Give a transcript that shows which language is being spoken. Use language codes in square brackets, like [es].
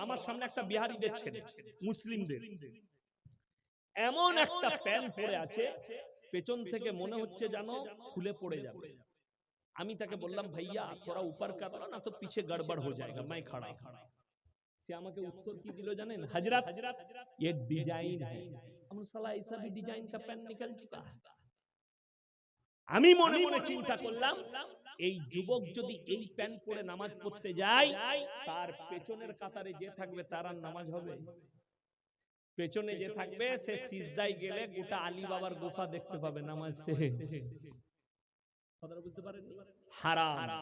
[bn] আমার সামনে একটা বিহারিদের ছেলে, মুসলিমদের, এমন একটা প্যান্ট পরে আছে পেছন থেকে মনে হচ্ছে যেন খুলে পড়ে যাবে। আমি তাকে বললাম [hi] ভাইয়া থোড়া উপর কর লো না তো পিছে গড়বড় হয়ে যায়গা, मैं खड़ा। [bn] সে আমাকে উত্তর কি দিল জানেন? [hi] হযরত ये डिजाइन है। हम साला ऐसा भी डिजाइन का पैंट निकल चुका है। [bn] আমি মনে মনে চিন্তা করলাম এই যুবক যদি এই প্যান্ট পরে নামাজ পড়তে যায় তার পেছনের কাতারে যে থাকবে তার আর নামাজ হবে? পেছনে যে থাকবে সে সিজদায় গেলে গোটা আলী বাবার গুফা দেখতে পাবে, নামাজ শেষ। কথাটা বুঝতে পারেননি? হারাম।